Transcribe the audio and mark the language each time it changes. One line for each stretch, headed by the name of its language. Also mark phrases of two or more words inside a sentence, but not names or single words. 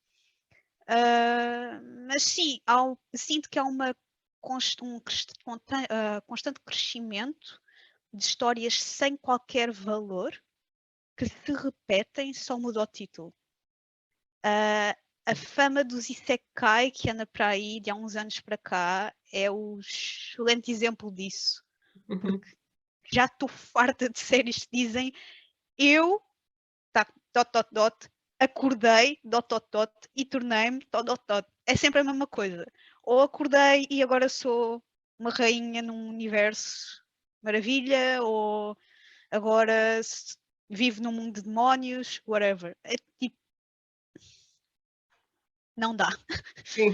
Portuguese: Mas sim, sinto que há um constante crescimento de histórias sem qualquer valor que se repetem, só muda o título. A fama dos Isekai que anda para aí de há uns anos para cá é o excelente exemplo disso. Porque já estou farta de séries que dizem eu, tá,
English: dot, dot, dot, acordei, dot, dot, dot,
Portuguese: e tornei-me,
English: dot, dot, dot.
Portuguese: É sempre a mesma coisa. Ou acordei e agora sou uma rainha num universo maravilha, ou agora vivo num mundo de demónios, whatever. É tipo, não dá. Sim.